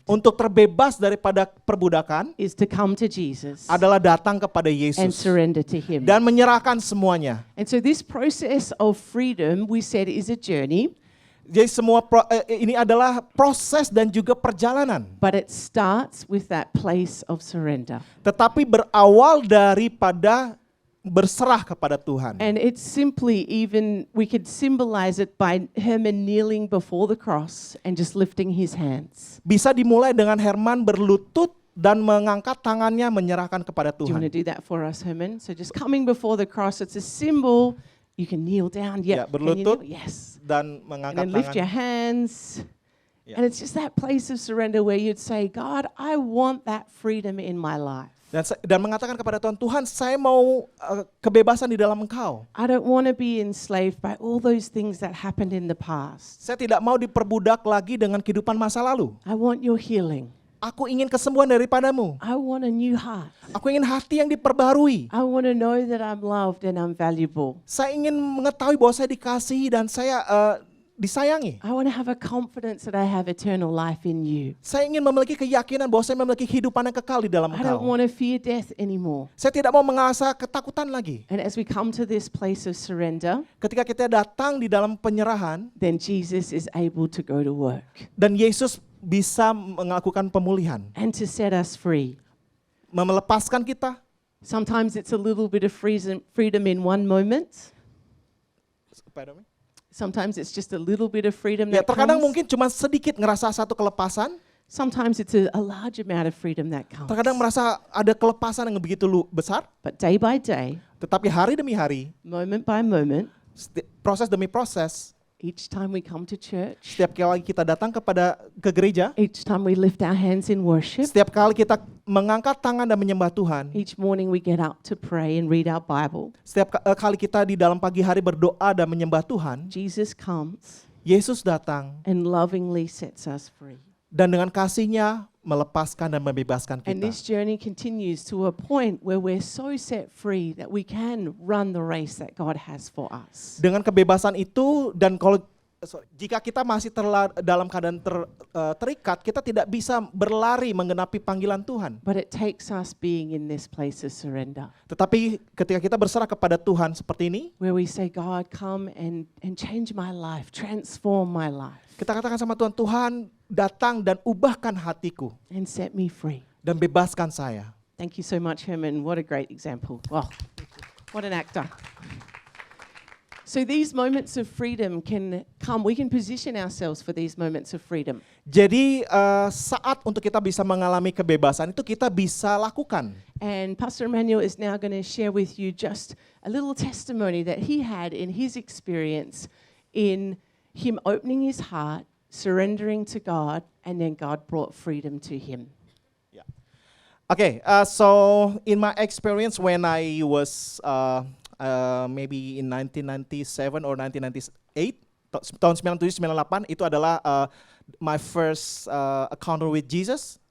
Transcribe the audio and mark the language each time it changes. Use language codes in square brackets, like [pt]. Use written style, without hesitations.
[id] untuk terbebas daripada perbudakan [en] is to come to Jesus [id] adalah datang kepada [en] and [id] Yesus [en] surrender to Him. [id] dan menyerahkan semuanya. [en] And so this process of freedom, we said, is a journey, [id] Jadi ini adalah proses dan juga perjalanan. [en] but it starts with that place of surrender. [id] Tetapi berawal daripada berserah kepada Tuhan. [en] And it's simply we could symbolize it by Herman kneeling before the cross and just lifting his hands. [id] Bisa dimulai dengan Herman berlutut dan mengangkat tangannya menyerahkan kepada [en] Do you want to [id] Tuhan. [en] do that for us, Herman? So just coming before the cross, it's a symbol. You can kneel down. [id] Ya, [en] Yeah, [id] berlutut. [en] Yes. [id] Dan [en] And [id] mengangkat [en] then lift your [id] tangan. [en] hands. Yeah. And it's just that place of surrender where you'd say, God, I want that freedom in my life. [id] Dan mengatakan kepada Tuhan, Tuhan saya mau kebebasan di dalam Engkau. [en] I don't want to be enslaved by all those things that happened in the past. [id] Saya tidak mau diperbudak lagi dengan kehidupan masa lalu. [en] I want your healing. [id] Aku ingin kesembuhan daripadamu. [en] I want a new heart. [id] Aku ingin hati yang diperbarui. [en] I want to know that I'm loved and I'm valuable. [id] Saya ingin mengetahui bahwa saya dikasihi dan saya disayangi. [en] I want to have a confidence that I have eternal life in you. [id] Saya ingin memiliki keyakinan bahwa saya memiliki kehidupan yang kekal di dalam [en] I don't [id] Engkau. [en] want to fear death anymore. [id] Saya tidak mau mengalami ketakutan lagi. [en] And as we come to this place of surrender, [id] Ketika kita datang di dalam penyerahan [en] then Jesus is able to go to work [id] dan Yesus bisa melakukan pemulihan, [en] and to set us free. [id] melepaskan kita. [en] Sometimes it's a little bit of freedom in one moment. Sometimes it's just a little bit of freedom [id] Ya, [en] that [id] terkadang [en] comes. [id] mungkin cuma sedikit ngerasa satu kelepasan, [en] Sometimes it's a large amount of freedom that comes. [id] terkadang merasa ada kelepasan yang begitu besar, [en] But day by day, [id] tetapi hari demi hari, [en] moment by moment, [id] proses demi proses, [en] each time we come to church, [id] setiap kali kita datang ke gereja, [en] each time we lift our hands in worship, [id] setiap kali kita mengangkat tangan dan menyembah Tuhan, [en] each morning we get up to pray and read our Bible, [id] setiap kali kita di dalam pagi hari berdoa dan menyembah Tuhan, [en] Jesus comes [id] Yesus datang [en] and lovingly sets us free. [id] dan dengan kasih-Nya melepaskan dan membebaskan [en] And [id] kita. [en] this journey continues to a point where we're so set free that we can run the race that God has for us. [id] Dengan kebebasan itu dan jika kita masih dalam keadaan terikat, kita tidak bisa berlari menggenapi panggilan Tuhan. [en] But it takes us being in this place of surrender, [id] Tetapi ketika kita berserah kepada Tuhan seperti ini, [en] where we say, God, come and change my life, transform my life, [id] kita katakan sama Tuhan, Tuhan datang dan ubahkan hatiku [en] and set me free. [id] dan bebaskan saya. [en] Thank you so much, Herman. What a great example. Wow, what an actor. So these moments of freedom can come. We can position ourselves for these moments of freedom. [id] Jadi saat untuk kita bisa mengalami kebebasan itu kita bisa lakukan. [en] And Pastor Emmanuel is now going to share with you just a little testimony that he had in his experience in him opening his heart, surrendering to God, and then God brought freedom to him. Okay, so in my experience when I was maybe in 1997 or 1998, [id] tahun 97-98 itu adalah [en] my first encounter with Jesus.